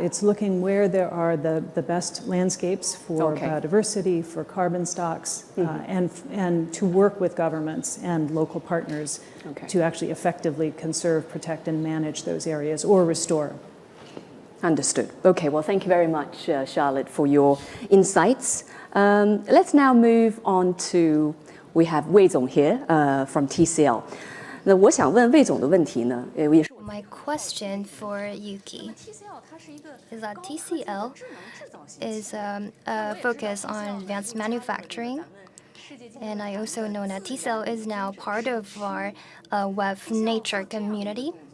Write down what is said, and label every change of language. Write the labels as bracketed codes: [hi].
[en] It's looking where there are the best landscapes for biodiversity, for carbon stocks, and to work with governments and local partners to actually effectively conserve, protect, and manage those areas or restore. Understood. Okay, well, thank you very much, Charlotte, for your insights. Let's now move on to, we have Wei Zong here from TCL. [zh] 那我想问魏总的问题呢，也是 [en] My question for Yuki is that TCL is focused on advanced manufacturing, and I also know that TCL is now part of our web nature community.